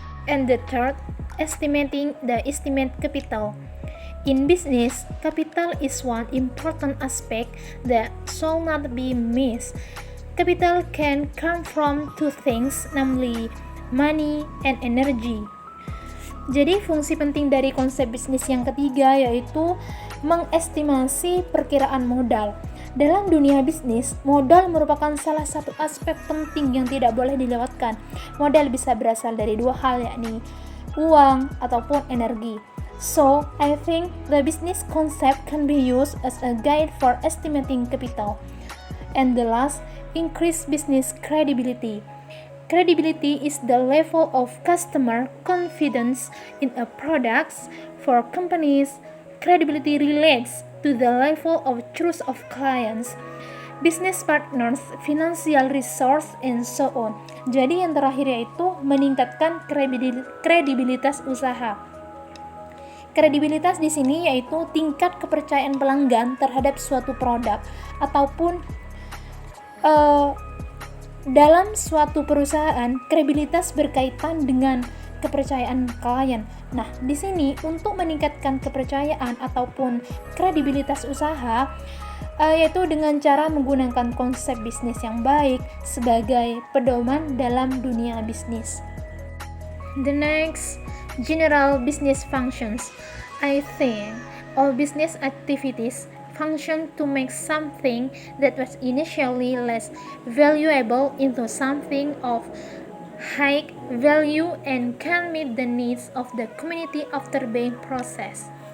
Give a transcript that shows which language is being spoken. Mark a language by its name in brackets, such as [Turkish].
[English] And the third, estimating the estimate capital. In business, capital is one important aspect that should not be missed. Capital can come from two things, namely money and energy. [Indonesian] Jadi fungsi penting dari konsep bisnis yang ketiga yaitu mengestimasi perkiraan modal. Dalam dunia bisnis, modal merupakan salah satu aspek penting yang tidak boleh dilewatkan. Modal bisa berasal dari dua hal, yakni uang ataupun energi. [English] So, I think the business concept can be used as a guide for estimating capital. And the last, increase business credibility. Credibility is the level of customer confidence in a product. For companies, credibility relates to the level of trust of clients, business partners, financial resource, and so on. [Indonesian] Jadi yang terakhir yaitu meningkatkan kredibilitas usaha. Kredibilitas di sini yaitu tingkat kepercayaan pelanggan terhadap suatu produk ataupun Dalam suatu perusahaan, kredibilitas berkaitan dengan kepercayaan klien. Nah, di sini untuk meningkatkan kepercayaan ataupun kredibilitas usaha, yaitu dengan cara menggunakan konsep bisnis yang baik sebagai pedoman dalam dunia bisnis. [English] The next, general business functions. I think all business activities function to make something that was initially less valuable into something of high value and can meet the needs of the community after being processed.